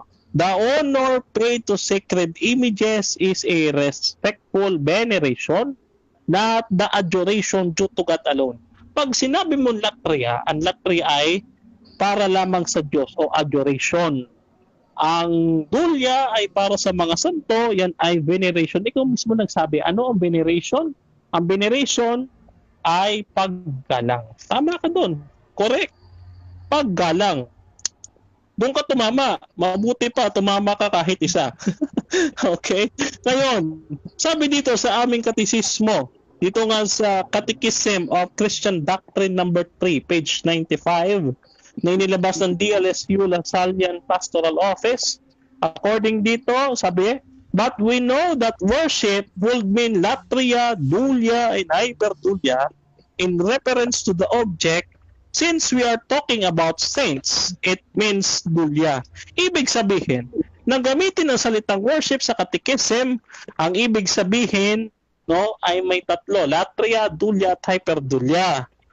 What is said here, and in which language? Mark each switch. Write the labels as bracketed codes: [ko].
[en] The honor paid to sacred images is a respectful veneration, not the adoration due to God alone. [tl] Pag sinabi mo latria, ang latria ay para lamang sa Diyos o adoration. Ang dulya ay para sa mga santo, yan ay veneration. Ikaw mismo nagsabi, ano ang veneration? Ang veneration ay paggalang. Tama ka doon. Correct. Paggalang. Doon ka tumama. Mabuti pa, tumama ka kahit isa. Okay? Ngayon, sabi dito sa aming katisismo, dito nga sa Catechism of Christian Doctrine number 3, page 95, na inilabas ng DLSU Lasallian Pastoral Office. According dito, sabi, [en] but we know that worship will mean latria, dulya, and hyperdulya in reference to the object. Since we are talking about saints, it means dulya. [tl] Ibig sabihin, nang gamitin ang salitang worship sa catechism, ang ibig sabihin, no, ay may tatlo, latria, dulya, at hyperdulya.